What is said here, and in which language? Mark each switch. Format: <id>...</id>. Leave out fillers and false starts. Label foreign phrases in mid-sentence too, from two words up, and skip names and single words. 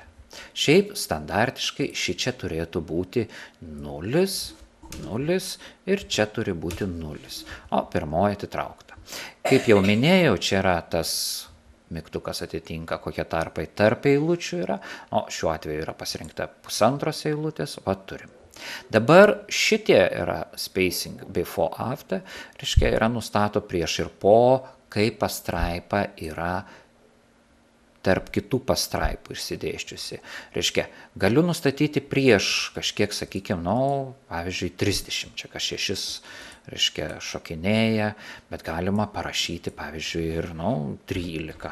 <lt>Šiaip standartiškai šičia turėtų būti 0, 0 ir čia turi būti 0, o pirmoji atitraukta. Kaip jau minėjau, čia yra tas mygtukas atitinka, kokie tarpai tarp eilučių yra, o šiuo atveju yra pasirinkta 1/2 eilutės, turim. Dabar šitie yra</lt> <en>spacing before after,</en> <lt>reiškia, yra nustato prieš ir po, kai pastraipa yra tarp kitų pastraipų išsidėščiusi. Reiškia, galiu nustatyti prieš kažkiek, sakykime, pavyzdžiui, 30, čia kas 6, reiškia, šokinėja, bet galima parašyti, pavyzdžiui, ir, 13.</lt>